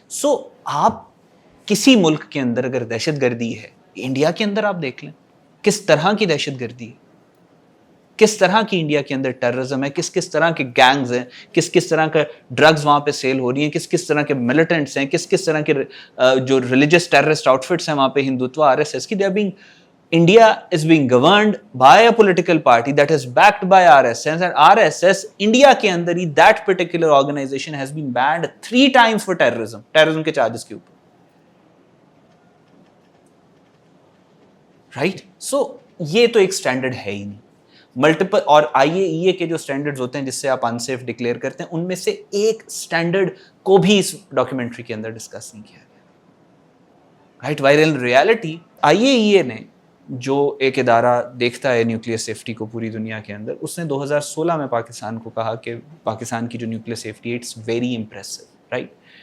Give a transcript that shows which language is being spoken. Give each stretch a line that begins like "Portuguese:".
Urdu: سو آپ کسی ملک کے اندر اگر دہشت گردی ہے, انڈیا کے اندر آپ دیکھ لیں کس طرح کی دہشت گردی ہے, کس طرح کی انڈیا کے اندر ٹیررزم ہے, کس طرح کے گینگز ہیں, کس طرح کا ڈرگز وہاں پہ سیل ہو رہی ہیں, کس طرح کے ملیٹنٹس ہیں, کس طرح کے جو ریلیجس ٹیررسٹ آؤٹ فٹس ہیں وہاں پہ, ہندوتوا, RSS کی.
English: India is being governed by a political party that is backed by RSS, and RSS
Urdu: India کے اندر ہی
English: that particular organization has been banned 3 times for terrorism
Urdu: کے charges کے اوپر,
English: right.
Urdu: So یہ تو ایک سٹینڈرڈ ہے ہی نہیں. ملٹیپل اور IAEA کے جو سٹینڈرڈز ہوتے ہیں جس سے آپ انسیف ڈکلیئر کرتے ہیں, ان میں سے ایک سٹینڈرڈ کو بھی اس ڈاکیومنٹری کے اندر ڈسکس نہیں کیا گیا, right. Wire in reality IAEA نے جو ایک ادارہ دیکھتا ہے نیوکلیئر سیفٹی کو پوری دنیا کے اندر, اس نے 2016 میں پاکستان کو کہا کہ پاکستان کی جو نیوکلیئر سیفٹی ہے
English: it's very impressive,
Urdu: رائٹ.